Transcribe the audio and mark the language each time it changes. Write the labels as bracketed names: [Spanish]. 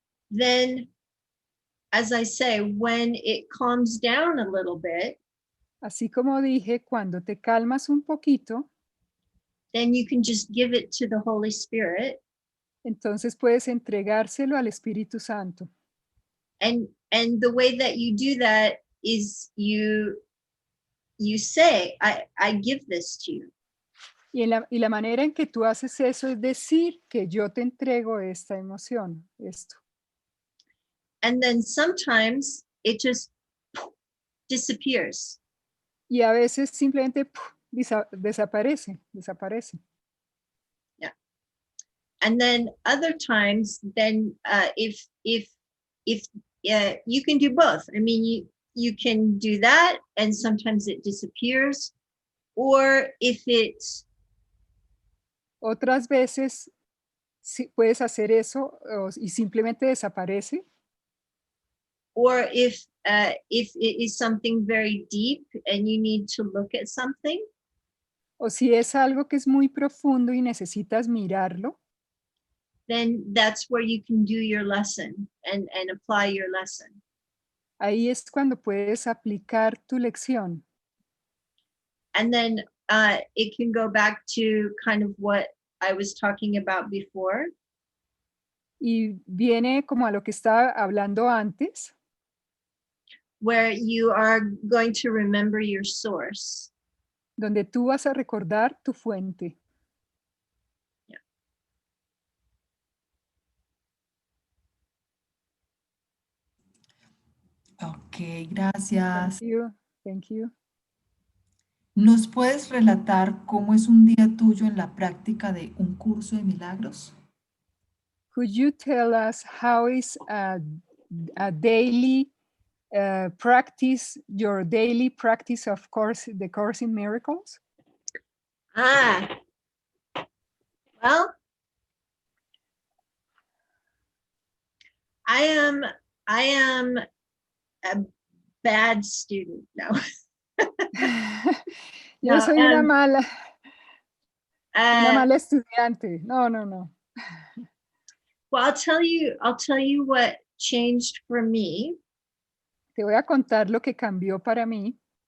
[English] then, as I say, when it calms down a little bit, [Spanish] así como dije, cuando te calmas un poquito, [English] then you can just give it to the Holy Spirit. [Spanish] Entonces puedes entregárselo al Espíritu Santo. [English] And the way that you do that is you say, I give this to you. [Spanish] Y la manera en que tú haces eso es decir que yo te entrego esta emoción, esto. [English] And then sometimes it just disappears. [Spanish] Y a veces simplemente desaparece. [English] Yeah. And then other times, then if you can do both. I mean, you can do that, and sometimes it disappears, or if it's. [Spanish] Otras veces puedes hacer eso y simplemente desaparece. [English] Or if it is something very deep and you need to look at something. [Spanish] O si es algo que es muy profundo y necesitas mirarlo. [English] Then that's where you can do your lesson and apply your lesson. [Spanish] Ahí es cuando puedes aplicar tu lección. [English] And then it can go back to kind of what I was talking about before. [Spanish] Y viene como a lo que estaba hablando antes. [English] Where you are going to remember your source. [Spanish] Donde tú vas a recordar tu fuente. [English] Yeah. [Spanish] Ok, gracias. [English] Thank you. Thank you. [Spanish] ¿Nos puedes relatar cómo es un día tuyo en la práctica de Un Curso de Milagros? [English] Could you tell us how is a daily practice, your daily practice of the Course in Miracles? Well, I am a bad student now. [Spanish] Yo soy una mala estudiante. No. [English] Well, I'll tell you what changed for me. [Spanish] Te voy a contar lo que cambió para mí.